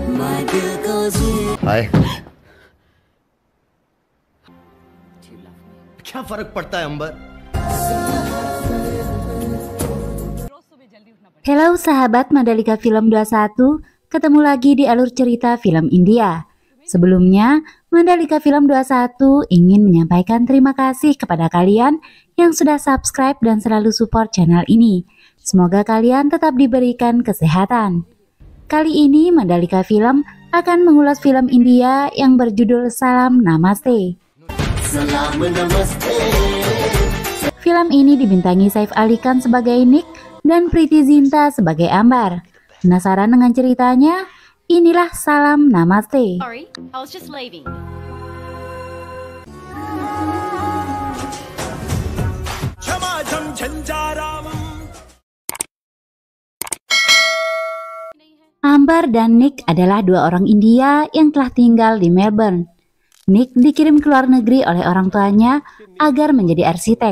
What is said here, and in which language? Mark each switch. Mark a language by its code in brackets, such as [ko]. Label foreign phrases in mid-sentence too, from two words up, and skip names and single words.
[hi] हाय क्या फर्क पड़ता है अंबर। [id] Halo sahabat Mandalika Film 21, ketemu lagi di alur cerita film India. Sebelumnya, Mandalika Film 21 ingin menyampaikan terima kasih kepada kalian yang sudah subscribe dan selalu support channel ini. Semoga kalian tetap diberikan kesehatan. Kali ini Mandalika Film akan mengulas film India yang berjudul Salam Namaste. Salam Namaste. Film ini dibintangi Saif Ali Khan sebagai Nick dan Preity Zinta sebagai Ambar. Penasaran dengan ceritanya? Inilah Salam Namaste. [en] Sorry, I was just leaving. [id] Ambar dan Nick adalah dua orang India yang telah tinggal di Melbourne. Nick dikirim ke luar negeri oleh orang tuanya agar menjadi arsitek.